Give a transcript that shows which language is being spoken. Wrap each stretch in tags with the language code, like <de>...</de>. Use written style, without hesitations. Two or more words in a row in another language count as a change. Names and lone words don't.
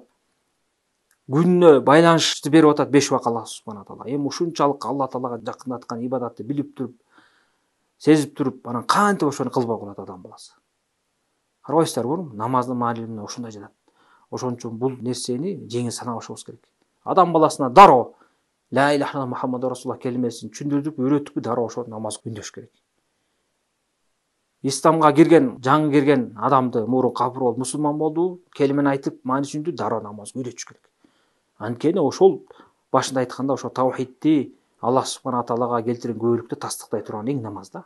<ky>Күнүнө байланышты берип атат 5 убак Аллах субханалла. Эми ушунчалык Алла Таалага жакындаткан ибадатты билип туруп, сезип туруп, анан кантип ошону кылбай калат адам баласы. Карабайсыздарбы, намаздын маанилигине ушундай жатат. Ошон үчүн бул нерсени жеңил санабашыбыз керек. Адам баласына дароо</ky> <ar>لا إله إلا الله محمد رسول الله</ar> <ky>келмесин түшүндүрүп, үйрөтүп дароо ошо намаз күндөш керек. Исламга кирген, жаңы кирген адамды мурун капыр болуп мусулман болду, келимени айтып, маани түшүндү, дароо намаз үйрөтүш керек. Анткени ошол башында айтканда ошо таухидти Аллах субхана таалага келтирген көбөлүктү тастыктай турган эң намаз да.</ky>